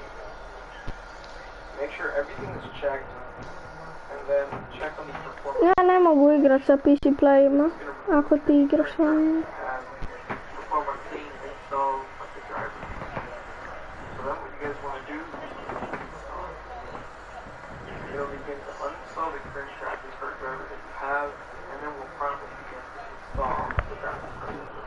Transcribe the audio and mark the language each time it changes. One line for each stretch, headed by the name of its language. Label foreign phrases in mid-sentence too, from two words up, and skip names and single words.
English: Make sure everything is checked, and then check on the performance.
Croatian: Ja ne mogu igrat sa PC playima, ako ti igraš sa njim.
English: Performance being installed with the driver. So then what you guys want to do, you'll begin to uninstall the current graphics card driver that you have, and then we'll promptly begin to install the graphics card.